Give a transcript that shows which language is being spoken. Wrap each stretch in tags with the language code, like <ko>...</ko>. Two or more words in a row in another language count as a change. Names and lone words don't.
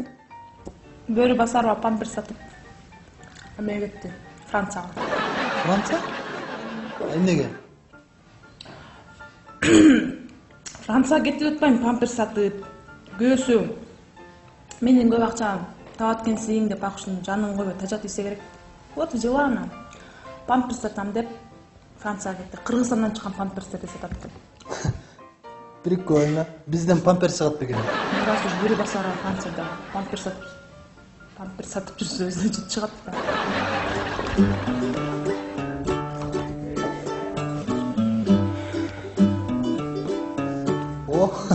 <ky>Бөрү Басарова памперс сатып эмеге кетти, Францияга. Франция? Эмнеге? Францияга кетип атпайм, памперс сатып. Көөсү менин көп акчам таап аткенсиң деп акчаны жанын койбой тажат ийсе керек.</ky> <ru>Вот взяла она.</ru> <ky>Памперс сатам деп Францияга кетти. Кыргызстандан чыккан памперстерди сатат экен.</ky> <ru>Прикольно.</ru> <ky>Бизден памперс чыгат бекен.</ky> <ru>Раз уж</ru> <ky>Бөрү Басарова Францияда памперс сатып жүрсө өзүнө жыт чыгат да. О.</ky>